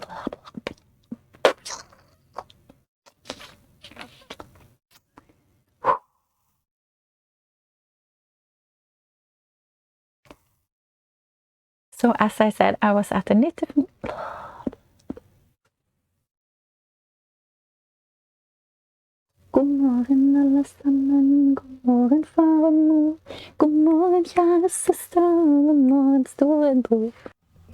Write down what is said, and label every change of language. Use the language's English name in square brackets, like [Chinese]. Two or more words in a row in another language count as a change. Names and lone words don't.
[English] So as I said, I was at a knitting. [Norwegian] God morgen alle sammen, god morgen far og mor, god morgen kjære søster, god morgen storebror.